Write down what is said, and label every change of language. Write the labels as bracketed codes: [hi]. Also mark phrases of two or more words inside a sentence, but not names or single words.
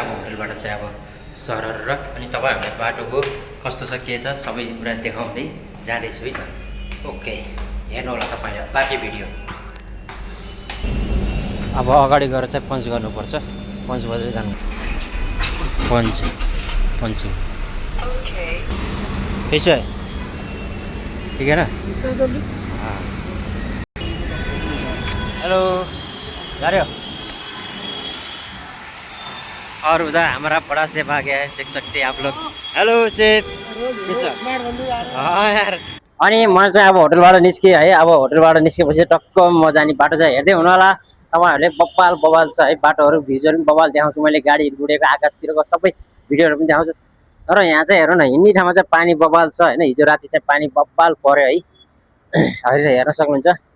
[ne] अब होटलबाट चाहिँ अब सरर अनि तपाईँहरूलाई बाटोको कस्तो छ के छ सबै कुरा देखाउँदै जाँदैछु है त। ओके हेर्नु होला तपाईँले बाँकी भिडियो। अब अगाडि गएर चाहिँ पन्च गर्नुपर्छ। पन्च बजेर जानु पन्चिङ [hi] कैसे है? ठीक है ना? हाँ। हेलो जा रहे हो? और उधर हमारा बड़ा सेफ आ गया है, देख सकते हैं आप लोग। [en] Hello chef. [hi] हाँ यार। [ne] अनि म चाहिँ अब होटलबाट निस्केँ है। अब होटलबाट निस्केपछि टक्क म जाने बाटो चाहिँ हेर्दै हुनु होला। तपाईँहरूले बब्बाल बबाल छ है बाटोहरू, भ्युजहरू पनि बबाल देखाउँछु मैले। गाडीहरू उडेको आकाशतिरको सबै भिडियोहरू पनि देखाउँछु। तर यहाँ चाहिँ हेर्नु न, हिँड्ने ठाउँमा चाहिँ पानी बबाल छ होइन। हिजो राति चाहिँ पानी बब्बाल पर्यो है। अहिले हेर्न सक्नुहुन्छ।